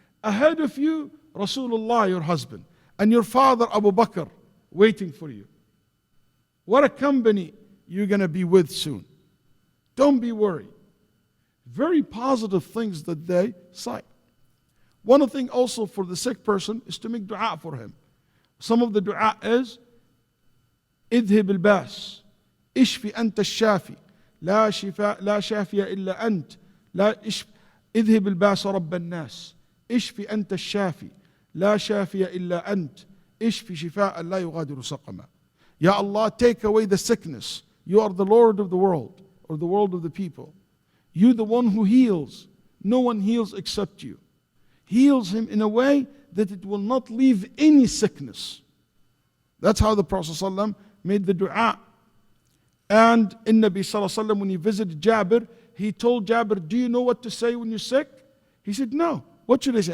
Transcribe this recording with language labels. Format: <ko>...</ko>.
<en>Ahead of you, Rasulullah, your husband, and your father, Abu Bakr, waiting for you. What a company you're going to be with soon. Don't be worried. Very positive things that they cite. One thing also for the sick person is to make dua for him. Some of the dua is,</en> <ar>اذهب الباس اشفي أنت الشافي لا شافي إلا أنت اذهب الباس رب الناس اشفي أنت الشافي لا شافي إلا أنت اشفي شفاء لا يغادر سقما.</ar> <en>Ya Allah, take away the sickness. You are the Lord of the world, or the world of the people. You the one who heals. No one heals except you. Heals him in a way that it will not leave any sickness. That's how the Prophet ﷺ made the dua. And in Nabi ﷺ, when he visited Jabir, he told Jabir, do you know what to say when you're sick? He said, no. What should I say?</en>